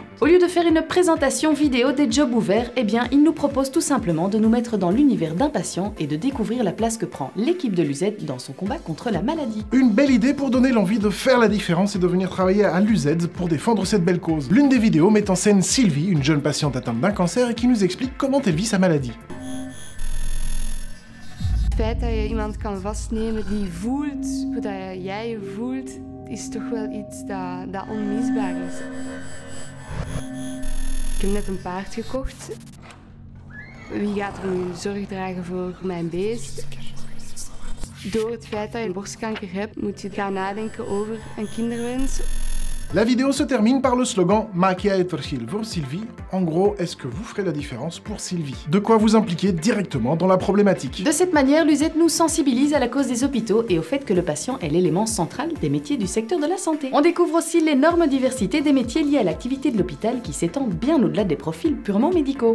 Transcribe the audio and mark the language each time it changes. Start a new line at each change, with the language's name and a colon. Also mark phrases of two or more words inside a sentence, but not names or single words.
French: Au lieu de faire une présentation vidéo des jobs ouverts, eh bien, il nous propose tout simplement de nous mettre dans l'univers d'un patient et de découvrir la place que prend l'équipe de l'UZ dans son combat contre la maladie. Une belle idée pour donner l'envie de faire la différence et de venir travailler à l'UZ pour défendre cette belle cause. L'une des vidéos met en scène Sylvie, une jeune patiente atteinte d'un cancer et qui nous explique comment elle vit sa maladie.
Dutch: Het feit dat je iemand kan vastnemen die voelt hoe dat jij je voelt, is toch wel iets dat onmisbaar is. Ik heb net een paard gekocht. Wie gaat er nu zorg dragen voor mijn beest? Door het feit dat je borstkanker hebt, moet je gaan nadenken over een kinderwens.
French: La vidéo se termine par le slogan «
Dutch: Maak jij het verschil voor Sylvie ?»
French: En gros, est-ce que vous ferez la différence pour Sylvie? De quoi vous impliquer directement dans la problématique. De cette manière, l'UZ nous sensibilise à la cause des hôpitaux et au fait que le patient est l'élément central des métiers du secteur de la santé. On découvre aussi l'énorme diversité des métiers liés à l'activité de l'hôpital qui s'étend bien au-delà des profils purement médicaux.